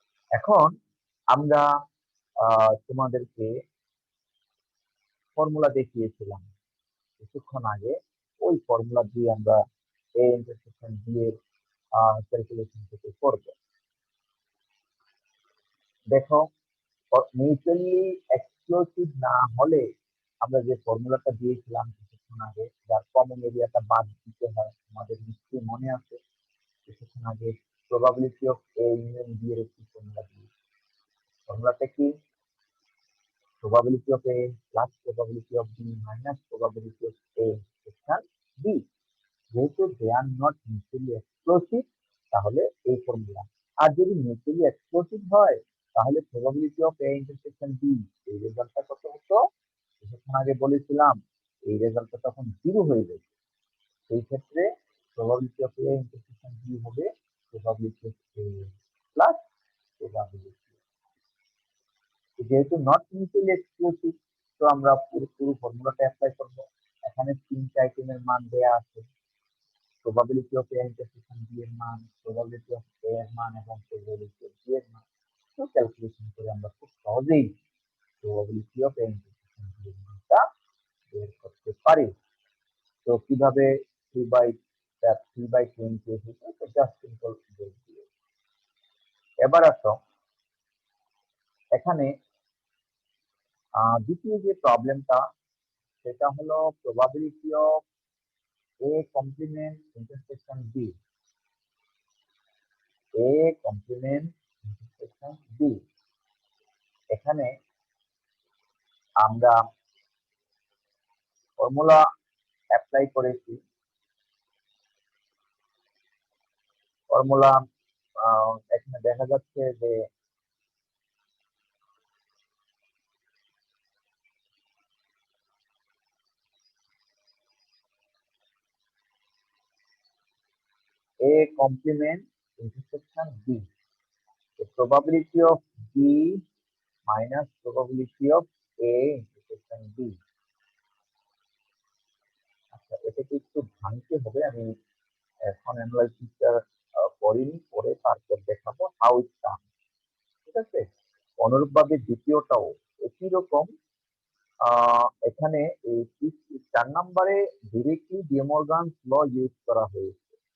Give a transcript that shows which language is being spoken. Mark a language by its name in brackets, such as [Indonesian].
[Bangla] এখন আমরা তোমাদেরকে ফর্মুলা দেখিয়েছিলাম কিছুক্ষণ আগে, ওই ফর্মুলা দিয়ে আমরা A ইন্টারসেকশন B এর ক্যালকুলেশন থেকে করব। দেখো, মিউচুয়ালি এক্সক্লুসিভ না হলে আমরা যে ফর্মুলাটা দিয়েছিলাম কিছুক্ষণ আগে, যার কমন এরিয়াটা বাদ দিতে হয়, আমাদের নিশ্চয়ই মনে আছে কিছুক্ষণ আগে probability of A union B এর একটি ফর্মুলা দিয়েছি। ফর্মুলাটা কি? [English] probability of A plus probability of B minus probability of A equal B. [Bangla] যেহেতু [English] they are not mutually exclusive, [Bangla] তাহলে এই ফর্মুলা। আর যদি মিউচুয়ালি এক্সক্লুসিভ হয় তাহলে probability of A intersection B, এই রেজাল্টটা কত হতো? কিছুক্ষণ আগে বলেছিলাম এই রেজাল্টটা তখন 0 হয়ে যাবে। সেই ক্ষেত্রে probability of A intersection B হবে probability of A plus probability, যেহেতু নট মিউচুয়ালি এক্সক্লুসিভ, তো আমরা পুরো ফর্মুলাটা অ্যাপ্লাই করব। এখানে তিনটা আইটেমের মান দেয়া আছে, probability of A intersection B এর মান, প্রবাবিলিটি অফ এ এর মান এবং প্রবাবিলিটি অফ বি এর মান। তো ক্যালকুলেশন করে আমরা খুব সহজেই probability of A intersection B এর মানটা বের করতে পারি। তো কিভাবে 3/20 এসেছে, তো জাস্ট সিম্পল বের দিয়ে। এবার আসো এখানে দ্বিতীয় যে প্রবলেমটা, সেটা হলো probability of A complement intersection B. [English] A complement intersection B. [Bangla] এখানে আমরা ফর্মুলা অ্যাপ্লাই করেছি। ফর্মুলা এখানে দেখা যাচ্ছে যে A complement intersection B. [English] The probability of B minus probability of A intersection B. [Bangla] আচ্ছা, এটাকে একটু ভাঙতে হবে। আমি এখন অ্যানালাইসিসটা করিনি, পরে তারপর দেখাবো [English] How it come. [Bangla] ঠিক আছে, অনুরূপভাবে দ্বিতীয়টাও একই রকম। এখানে এই 4 নম্বরে ডিরেক্টলি ডি মর্গানস ল ইউজ করা হয়েছে।